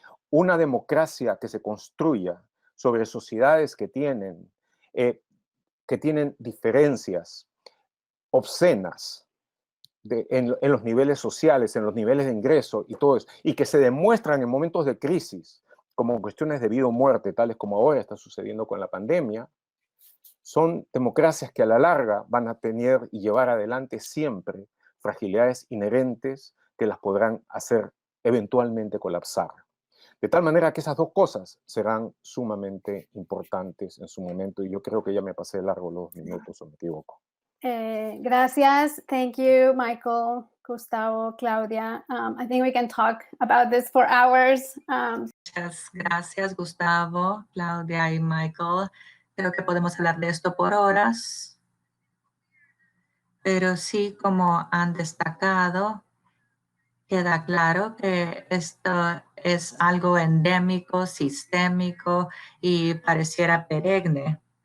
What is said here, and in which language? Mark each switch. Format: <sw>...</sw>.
<es>Una democracia que se construya sobre sociedades que tienen diferencias obscenas en los niveles sociales, en los niveles de ingreso y todo eso, y que se demuestran en momentos de crisis como cuestiones de vida o muerte, tales como ahora está sucediendo con la pandemia, son democracias que a la larga van a tener y llevar adelante siempre fragilidades inherentes que las podrán hacer eventualmente colapsar. De tal manera que esas dos cosas serán sumamente importantes en su momento, y yo creo que ya me pasé largo los 2 minutos, o me equivoco. Gracias.</es> <en>Thank you, Michael, Gustavo, Claudia. I think we can talk about this for hours.</en> <es>Muchas gracias, Gustavo, Claudia y Michael. Creo que podemos hablar de esto por horas. Pero sí, como han destacado, queda claro que esto es algo endémico, sistémico y pareciera perenne.</es>